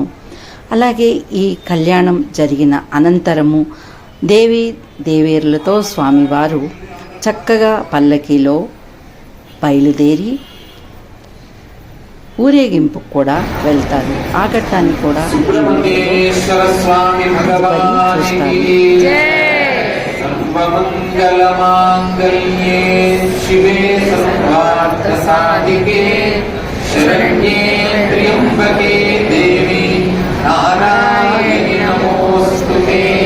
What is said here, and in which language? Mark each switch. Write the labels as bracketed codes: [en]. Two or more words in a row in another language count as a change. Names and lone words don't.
[te] అలాగే ఈ కళ్యాణం జరిగిన అనంతరము దేవేరులతో స్వామివారు చక్కగా పల్లకీలో బయలుదేరి ఊరేగింపు కూడా వెళ్తారు. ఆ ఘట్టాన్ని కూడా [sa] सर्वमंगलमांगल्ये शिवे सर्वार्थसाधिके शरण्ये त्र्यंबके देवी नारायणि नमोस्तुते.